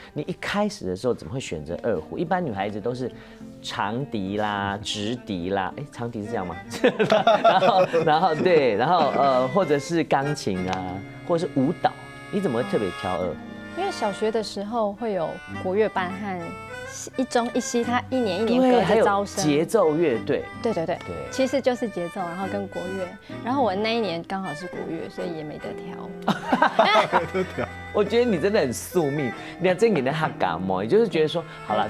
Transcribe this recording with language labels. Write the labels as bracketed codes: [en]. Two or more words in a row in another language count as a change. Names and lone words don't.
[zh] 你一開始的時候怎麼會選擇二胡？一般女孩子都是長笛啦、直笛啦，長笛是這樣嗎？然後對，然後或者是鋼琴啊，或者是舞蹈，你怎麼會特別挑二胡？因為小學的時候會有國樂班和一中一西，它一年隔对，还有着招生。节奏乐队，对对对对其实就是节奏，然后跟国乐。然后我那一年刚好是国乐，所以也没得挑。我觉得你真的很宿命，你看这你的哈嘎嘛，也就是觉得说，好啦，就